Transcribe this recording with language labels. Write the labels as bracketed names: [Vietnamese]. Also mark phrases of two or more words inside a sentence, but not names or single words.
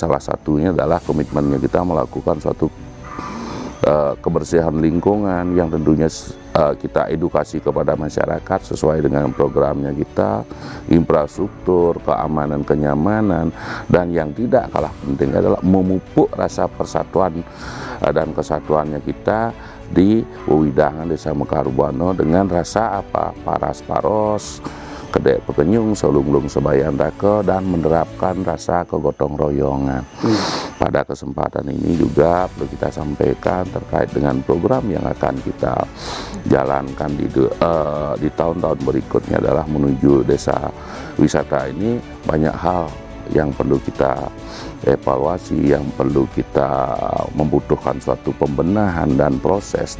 [Indonesian] Salah satunya adalah komitmennya kita melakukan suatu kebersihan lingkungan yang tentunya kita edukasi kepada masyarakat sesuai dengan programnya kita, infrastruktur, keamanan, kenyamanan, dan yang tidak kalah penting adalah memupuk rasa persatuan dan kesatuannya kita di wewidangan Desa Mekar Buana dengan rasa apa? [Balinese] Paras-paros, kedek pekenyung, selunglung sebayan raka, [Indonesian] dan menerapkan rasa kegotong royongan. Pada kesempatan ini juga perlu kita sampaikan terkait dengan program yang akan kita jalankan di tahun-tahun berikutnya adalah menuju desa wisata ini. Banyak hal yang perlu kita evaluasi, yang perlu kita membutuhkan suatu pembenahan dan proses.